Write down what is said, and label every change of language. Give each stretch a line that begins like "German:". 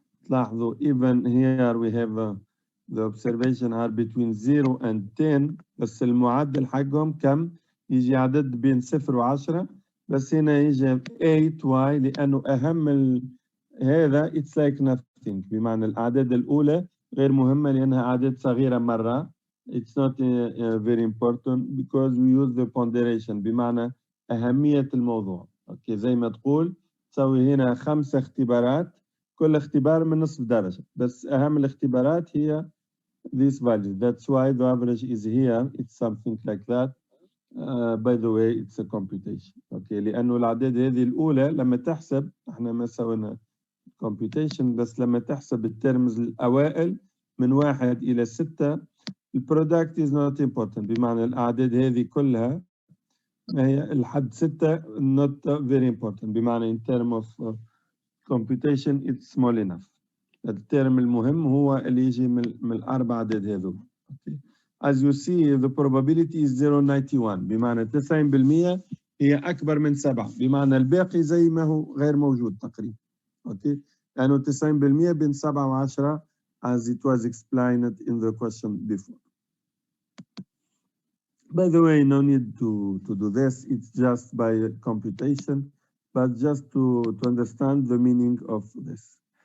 Arabic: تلاحظوا
English: even here we have the observation are between 0 and 10
Arabic: بس المعدل حقهم كم؟ يجي عدد بين 0 و 10 بس هنا يجي 8y لأنه أهم هذا
English: it's like nothing
Arabic: بمعنى الأعداد الأولى غير مهمة لأنها أعداد صغيرة مرة.
English: It's not very important because we use the ponderation
Arabic: بمعنى أهمية الموضوع. أوكي زي ما تقول تسوي هنا 5 اختبارات كل اختبار من نصف درجة بس أهم الاختبارات هي
English: this value. That's why the average is here. It's something like that. By the way, it's a computation.
Arabic: Okay, لأنه الأعداد هذه الأولى لما تحسب احنا ما سوينا computation بس لما تحسب الترمز الأوائل من 1 إلى 6 البرودكت
English: is not important
Arabic: بمعنى الأعداد هذه كلها ما هي الحد 6
English: not very important
Arabic: بمعنى
English: in term of computation it's small enough.
Arabic: الترم المهم هو اللي يجي من الأربع أعداد هذول.
English: Okay. As you see the probability is 0.91
Arabic: بمعنى 90% هي أكبر من 7 بمعنى الباقي زي ما هو غير موجود تقريبا.
English: Okay.
Arabic: لأنه 90% بين 7 و 10
English: as it was explained in the question before. By the way, no need to do this. It's just by computation, but just to understand the meaning of this.